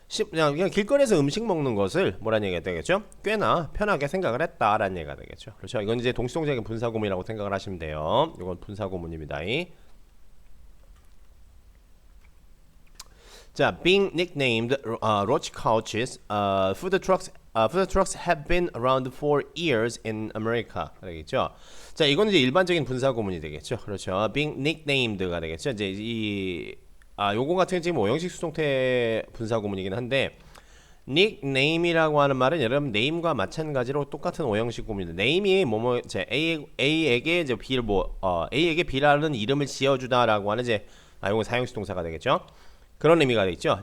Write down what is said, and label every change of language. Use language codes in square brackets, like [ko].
[ko] 그냥 길거리에서 음식 먹는 것을 뭐라는 얘기가 되겠죠? 꽤나 편하게 생각을 했다라는 얘기가 되겠죠. 그렇죠? 이건 이제 동시동작의 분사구문이라고 생각을 하시면 돼요. 이건 분사구문입니다. [en] 자, being nicknamed roach couches, food trucks have been around for years in America. [ko] 되겠죠? 자, 이건 이제 일반적인 분사구문이 되겠죠. 그렇죠? [en] being nicknamed [ko] 가 되겠죠. 이제 요거 같은 지금 오형식 수동태 분사구문이긴 한데 nickname이라고 하는 말은 여러분 name과 마찬가지로 똑같은 오형식 구문입니다. name이 뭐뭐 A에게 이제 A에게 B라는 이름을 지어주다라고 하는 이제 요거 사형식 동사가 되겠죠. 그런 의미가 되겠죠.